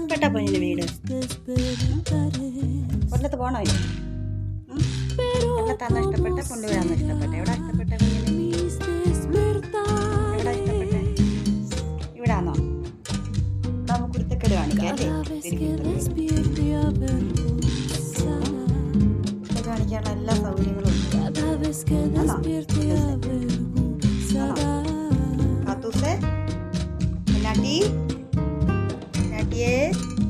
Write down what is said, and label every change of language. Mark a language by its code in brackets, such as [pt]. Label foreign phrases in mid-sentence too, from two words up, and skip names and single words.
[ml] കുഞ്ഞിന് വീട്? [es] despertaré. [ml] കൊല്ലത്ത് പോകണോ ഇല്ല? കൊല്ലത്താണോ ഇഷ്ടപ്പെട്ട, കൊണ്ടുവരാന്നോ ഇഷ്ടപ്പെട്ടെ? എവിടെ ഇഷ്ടപ്പെട്ട കുഞ്ഞിന്? [es] Mis despertares. [ml] എവിടെ ഇഷ്ടപ്പെട്ടെ? ഇവിടാന്നോ? നമുക്ക് കുരുത്തക്കേട് കാണിക്കാം അല്ലേ? [es] Cada vez que despierte avergonzada. [ml] ഇത് കാണിക്കാനുള്ള എല്ലാ സൗകര്യങ്ങളും ഉണ്ട്. [es] Cada vez que despierte avergonzada. [ml] കാത്തൂസേ, പൊന്നാട്ടി, പൊന്നാട്ടിയേ.